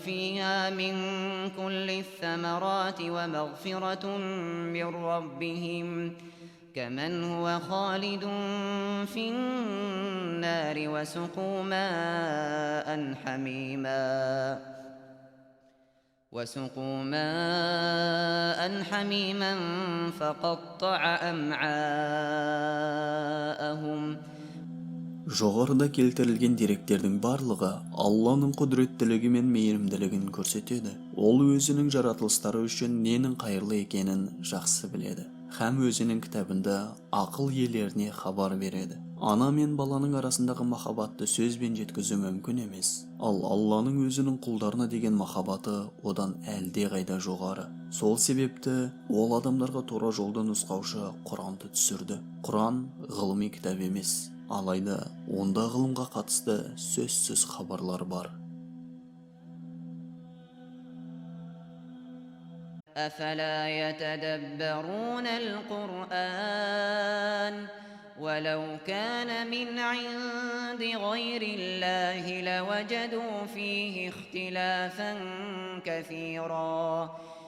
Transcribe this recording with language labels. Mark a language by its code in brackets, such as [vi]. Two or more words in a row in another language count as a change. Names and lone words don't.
[ar] فيها من كل الثمرات ومغفرة من ربهم كمن هو خالد في النار وسقوا ماء حميما فقطع أمعاءهم. [kk] Жоғарыда келтірілген деректердің барлығы Алланың құдіреттілігі мен мейірімділігін көрсетеді. Ол өзінің жаратылыстары үшін ненің қайырлы екенін жақсы біледі. Һәм өзінің кітабында ақыл иелеріне хабар береді. Ана мен баланың арасындағы махаббатты сөзбен жеткізу мүмкін емес. Ал Алланың өзінің құлдарына деген махаббаты одан әлде қайда жоғары. Сол себепті ол адамдарға тура жолды нұсқаушы Құранды түсірді. Құран ғылыми кітап емес. Алайда онда ғылымға қатысты сөзсіз хабарлар бар. [ar] أفلا يتدبرون القرآن ولو كان من عند غير الله لوجدوا فيه اختلافا كثيرا